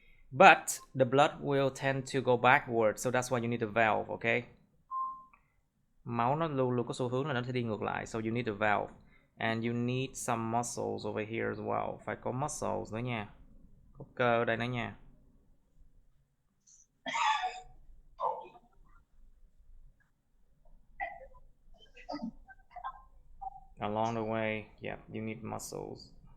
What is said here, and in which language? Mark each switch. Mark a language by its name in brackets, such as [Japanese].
[English] But the blood will tend to go backward, so that's why you need a valve, okay? [Vietnamese] Máu nó luôn luôn có xu hướng là nó sẽ đi ngược lại, [English] so you need a valve. And you need some muscles over here as well. [Vietnamese] Phải có muscles nữa nha. Có cơ ở đây nữa nha. [English] Along the way, yeah, you need muscles.